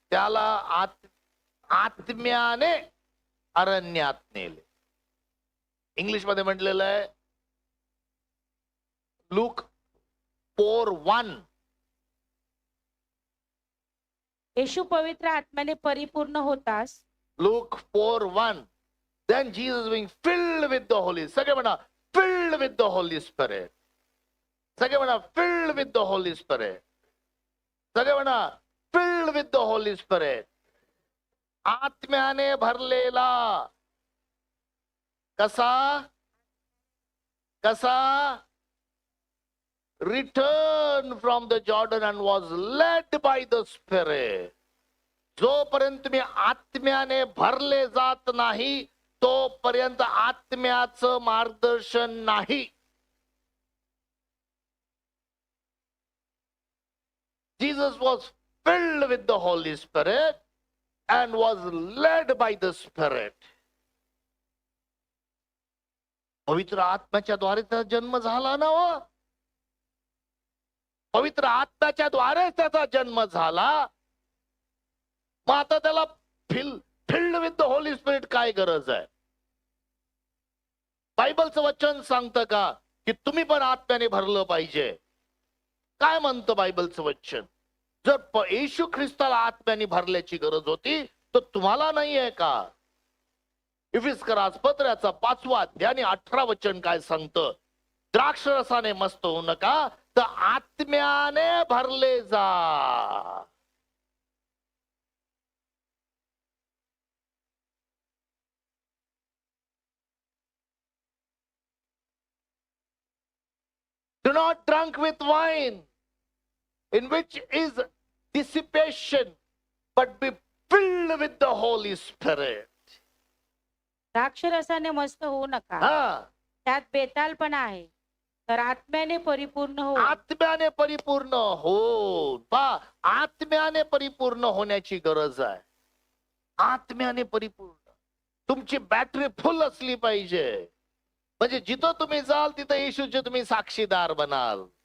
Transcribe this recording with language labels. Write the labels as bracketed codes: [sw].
[mr] त्याला आत्म्याने अरण्यात नेले. इंग्लिश मध्ये म्हटलेलं आहे लूक 4:1. येशू पवित्र आत्म्याने परिपूर्ण होतास. [en] Luke 4:1. Then Jesus being filled with the Holy. [mr] सगळे म्हणा [en] filled with the Holy Spirit. [mr] सगळे म्हणा [en] filled with the Holy Spirit. सगळे म्हणा filled with the Holy Spirit. [mr] आत्म्याने भरलेला. कसा कसा [en] returned from the Jordan and was led by the Spirit. [mr] जोपर्यंत तुम्ही आत्म्याने भरले जात नाही तोपर्यंत आत्म्याचं मार्गदर्शन नाही. [en] Jesus was filled with the Holy Spirit and was led by the Spirit. [mr] पवित्र आत्म्याच्या द्वारे त्याचा जन्म झाला ना हो. पवित्र आत्म्याच्या द्वारे त्याचा जन्म झाला. मग आता त्याला [en] filled with the Holy Spirit [mr] काय गरज आहे? बायबलचं वचन सांगतं का की तुम्ही पण आत्म्याने भरलं पाहिजे? काय म्हणतं बायबलचं वचन? जर येशू ख्रिस्ताला आत्म्याने भरल्याची गरज होती तर तुम्हाला नाही आहे का? इफिस्करास पत्राचा 5 अध्याय आणि 18 वचन काय सांगतं? द्राक्ष रसाने मस्त होऊ नका तर आत्म्याने भरले जा. [en] Do not drink with wine, in which is dissipation, but be filled with the Holy Spirit. [mr] द्राक्षरसाने मस्त होऊ नका, त्यात बेतालपणा आहे, तर आत्म्याने परिपूर्ण हो. आत्म्याने परिपूर्ण हो. आत्म्याने परिपूर्ण होण्याची गरज आहे. आत्म्याने परिपूर्ण. तुमची बॅटरी फुल असली पाहिजे. म्हणजे जिथं तुम्ही जाल तिथं येशूचे तुम्ही साक्षीदार बनाल.